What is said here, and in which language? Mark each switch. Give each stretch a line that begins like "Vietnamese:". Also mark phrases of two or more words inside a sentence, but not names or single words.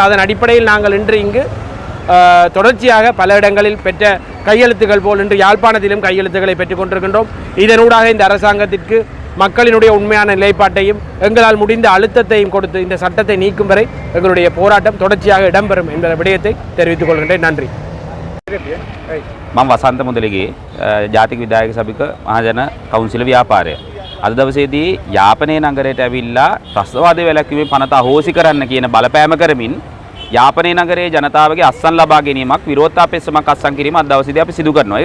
Tamil: அதன் அடிப்படையில் நாங்கள் இன்று இங்கு தொடர்ச்சியாக பல இடங்களில் பெற்ற கையெழுத்துக்கள் போல் இன்று யாழ்ப்பாணத்திலும் கையெழுத்துக்களை பெற்றுக் கொண்டிருக்கின்றோம். இதனூடாக இந்த அரசாங்கத்திற்கு மக்களினுடைய உண்மையான நிலைப்பாட்டையும் எங்களால் முடிந்த அழுத்தத்தையும் கொடுத்து இந்த சட்டத்தை நீக்கும் வரை எங்களுடைய போராட்டம் தொடர்ச்சியாக இடம்பெறும் என்ற விடயத்தை தெரிவித்துக் கொள்கின்றேன். நன்றி.
Sinhala: මම වසන්ත මුදලිගේ ජාතික විදායක සභික මහජන කවුන්සිල ව්‍යාපාරය. අද දවසේදී යාපනයේ නගරයට ඇවිල්ලා ත්‍රස්තවාදය වැළැක්වීමේ පනත අහෝසි කරන්න කියන බලපෑම කරමින් යාපනයේ නගරයේ ජනතාවගේ අත්සන් ලබා ගැනීමක් විරෝධතා පෙස්සමක් අත්සන් කිරීම අද දවසේදී අපි සිදු කරනවා.